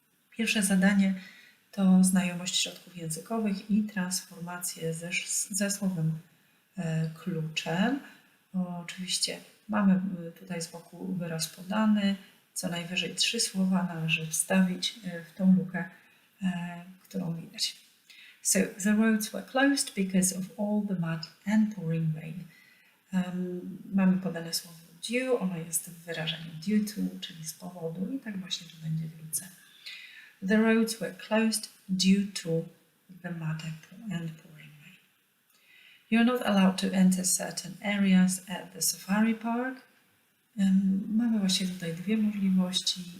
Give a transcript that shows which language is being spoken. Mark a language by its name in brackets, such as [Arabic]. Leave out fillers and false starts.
[Polish] Pierwsze zadanie to znajomość środków językowych i transformacje ze słowem kluczem. Oczywiście mamy tutaj z boku wyraz podany. Co najwyżej 3 słowa należy wstawić w tą lukę, którą widać. [English] So, the roads were closed because of all the mud and pouring rain. [Polish] Mamy podane słowo due, ono jest w wyrażeniu due to, czyli z powodu i tak właśnie tu będzie w luce. [English] The roads were closed due to the mud and pouring rain. You're not allowed to enter certain areas at the safari park. [Polish] Mamy właśnie tutaj dwie możliwości.